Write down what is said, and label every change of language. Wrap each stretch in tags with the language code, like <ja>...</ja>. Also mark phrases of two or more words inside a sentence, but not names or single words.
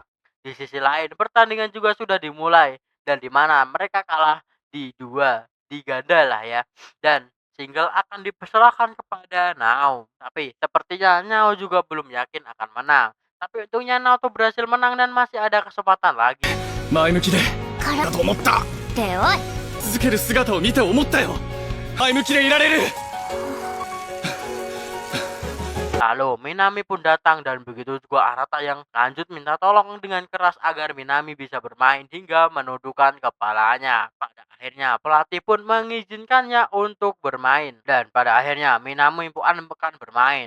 <id>Di sisi lain, pertandingan juga sudah dimulai dan di mana mereka kalah di ganda lah ya. Dan single akan diperserahkan kepada Nao. Tapi sepertinya Nao juga belum yakin akan menang. Tapi untungnya Nao tuh berhasil menang dan masih ada kesempatan lagi.</id> <ja>前向きでからだと思った。っておい。続ける姿を見て思ったよ。前向きでいられる。</ja> <id>Lalu Minami pun datang dan begitu juga Arata yang lanjut minta tolong dengan keras agar Minami bisa bermain hingga menundukkan kepalanya. Pada akhirnya pelatih pun mengizinkannya untuk bermain dan pada akhirnya Minami pun akan bermain.</id>